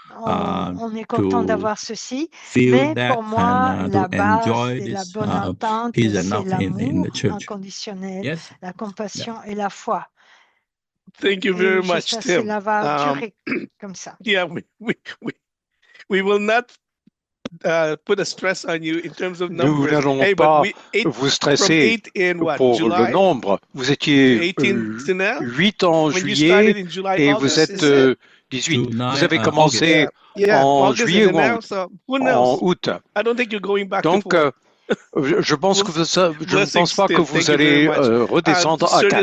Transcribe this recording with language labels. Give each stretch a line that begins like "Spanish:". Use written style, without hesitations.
French: on est content d'avoir ceci, mais pour moi, la base de la bonne entente, c'est l'amour inconditionnel, la compassion et la foi.
English: Thank you very much, Tim.
French: Cela va durer comme ça.
English: Yeah, we will not put a stress on you in terms of numbers.
French: Nous n'allons pas vous stresser pour le nombre. Vous étiez 8 en juillet et vous êtes 18. Vous avez commencé en juillet ou en août. Donc, je pense que je ne pense pas que vous allez redescendre à 4.